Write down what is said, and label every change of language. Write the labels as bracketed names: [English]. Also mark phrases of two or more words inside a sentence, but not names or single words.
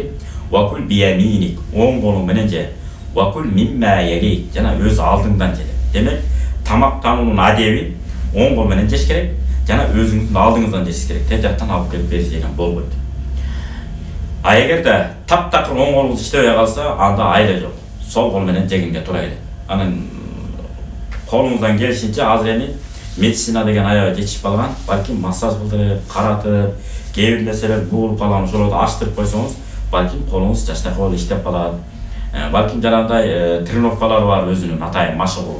[Arabic] "وكل بيمينك", [Kyrgyz] оң колуң менен же. [Arabic] "وكل مما يليك", [Kyrgyz] жана өз алдыңдан же. Демек, тамактануунун адеби оң кол менен жеш керек, жана өзүңүздүн алдыңыздан жеш керек. Теп жактан алып келип берип жеген болбойт. А эгерде таптакыр оң колуңуз иштебей калса, анда айла жок. Сол кол менен жегенге туура келет. Анан колуңуздан келишинче азыр эми медицина деген аябай жетишип калган. Балким массаж кылдырып, каратып, кээ бир нерселер буулуп калган ошолорду ачтырып койсоңуз, балким колуңуз жаштайкы болуп иштеп калат. Балким жанагындай тренировкалар бар өзүнүн атайын машыгуу.